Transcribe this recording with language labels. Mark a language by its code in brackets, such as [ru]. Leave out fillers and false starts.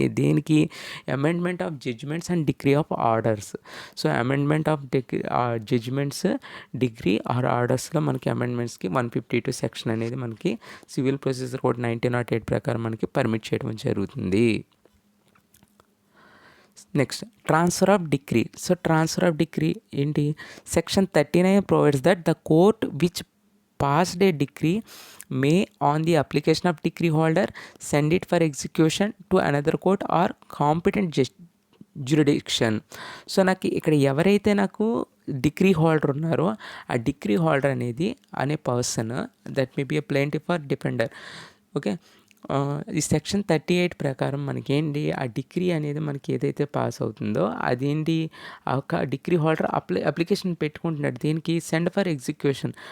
[en] దేనికి, amendment of judgments and decree of orders. [te] So amendment of judgements, degree or ఆర్డర్స్లో మనకి అమెండ్మెంట్స్కి 152 section అనేది మనకి civil procedure code 1908 ప్రకారం మనకి పర్మిట్ చేయడం జరుగుతుంది. [en] Next transfer of decree. So transfer of decree ఏంటి, section 39 provides that the court which passed a decree may on the application of decree holder send it for execution to another court or competent jurisdiction. [te] So నాకు ఇక్కడ ఎవరైతే నాకు degree holder ఉన్నారో ఆ degree holder అనేది అనే person, [en] That may be a plaintiff or defender. [te] Okay, ఈ section 38 ప్రకారం మనకేంటి, ఆ డిగ్రీ అనేది మనకి ఏదైతే పాస్ అవుతుందో అదేంటి, ఆ ఒక డిగ్రీ హోల్డర్ అప్లికేషన్ పెట్టుకుంటున్నాడు దీనికి, సెండ్ ఫర్ ఎగ్జిక్యూషన్.